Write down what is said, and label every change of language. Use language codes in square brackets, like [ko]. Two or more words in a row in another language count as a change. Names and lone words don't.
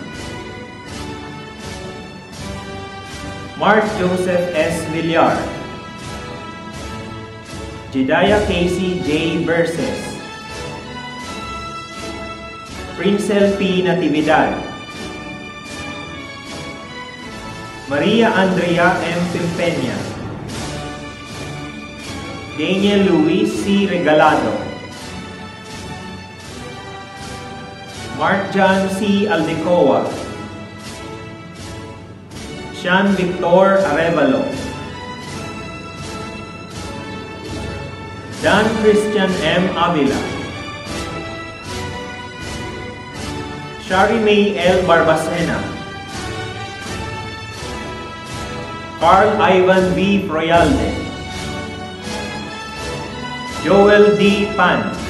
[tl] Mark Joseph S. Villar. Jedediah Casey J. Verses. Princel P. Natividad. Maria Andrea M. Pimpena. Daniel Luis C. Regalado. Mark John C. Aldecoa. Sean Victor Arevalo. Dan Christian M. Avila. Shari May L. Barbacena. Carl Ivan V. Proyalde. Joel D. Pan.